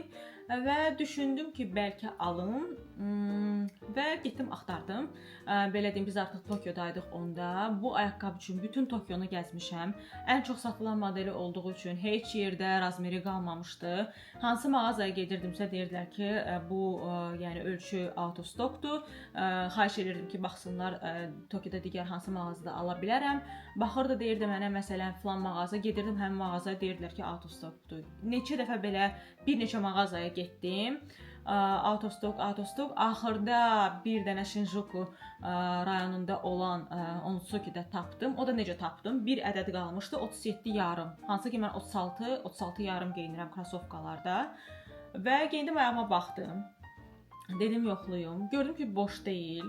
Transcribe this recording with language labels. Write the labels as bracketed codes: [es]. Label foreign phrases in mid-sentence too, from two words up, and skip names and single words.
[az] Və düşündüm ki, bəlkə alım və getdim axtardım. Belə deyim, biz artıq Tokyodaydıq onda. Bu ayaqqabı üçün bütün Tokyonu gəzmişəm. Ən çox satılan modeli olduğu üçün heç yerdə razmeri qalmamışdı. Hansı mağazaya gedirdimsə deyirdilər ki, bu yəni ölçü [en] out of stockdur. [az] Xahiş edirdim ki, baxsınlar Tokyoda digər hansı mağazada ala bilərəm. Baxırdı, deyirdi mənə məsələn filan mağaza, gedirdim həmin mağazaya, deyirdilər ki, [en] out of stockdur. [az] Neçə dəfə belə bir neçə mağazaya getdim. [en] Out of stock. [az] Axırda bir dənə Shinjuku rayonunda olan Onitsuki'də tapdım. O da necə tapdım? Bir ədəd qalmışdı, 37 yarım. Hansı ki mən 36 yarım geyinirəm krossovkalarda. Və geyindim, ayağıma baxdım. Dedim yoxluyum. Gördüm ki, boş deyil.